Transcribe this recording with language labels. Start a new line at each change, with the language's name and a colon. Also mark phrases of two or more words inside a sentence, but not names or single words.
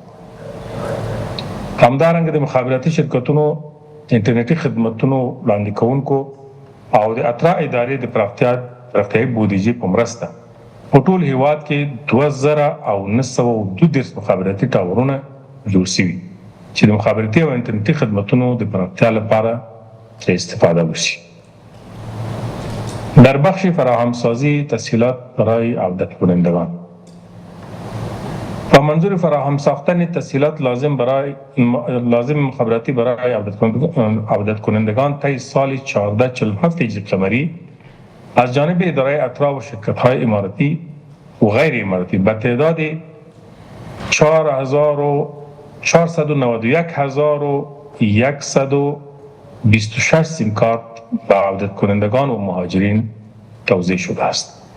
Pashto: همدارنګه د مخابراتي شرکتونو انټرنیټي خدمتونو وړاندې کوونکو او د اترا ادارې د پراختیایي بودیجې په مرسته په ټول هیواد کې 2932 مخابراتي ټاورونه جوړ شوي چې د مخابراتي او انټرنیټي خدمتونو د پراختیا لپاره استفاده وشي.
Persian: در بخش فراهمسازی تسهیلات برای عودت کنندگان و منظور فراهم ساختن تسهیلات لازم مخابراتی برای عودت کنندگان طی سال 1447 هجری قمری از جانب اداره اترا و شرکت‌های اماراتی و غیر اماراتی به تعداد 491,126 سیم کارت به عودت کنندگان و مهاجرین توزیع شده است.